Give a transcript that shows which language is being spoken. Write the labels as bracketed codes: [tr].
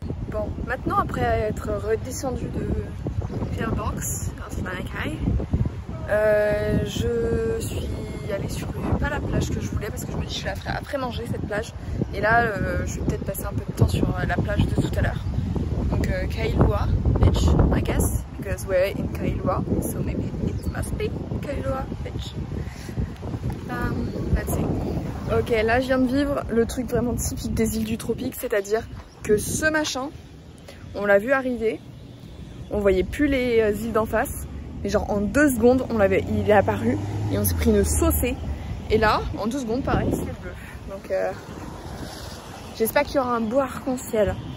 [fr] Bon, maintenant, après être redescendue de pillbox, dans Nankai, je suis allée sur pas la plage que je voulais parce que je me dis que je la ferai après manger cette plage. Et là, je vais peut-être passer un peu de temps sur la plage de tout à l'heure. [en] Donc Kailua Beach, I guess, because we're in Kailua, so maybe it must be Kailua Beach. Let's see. [fr] Ok, là je viens de vivre le truc vraiment typique des îles du tropique, c'est-à-dire que ce machin, on l'a vu arriver, on voyait plus les îles d'en face, mais genre en 2 secondes, il est apparu et on s'est pris une saucée. Et là, en 2 secondes, pareil, c'est bleu. Donc j'espère qu'il y aura un beau arc-en-ciel.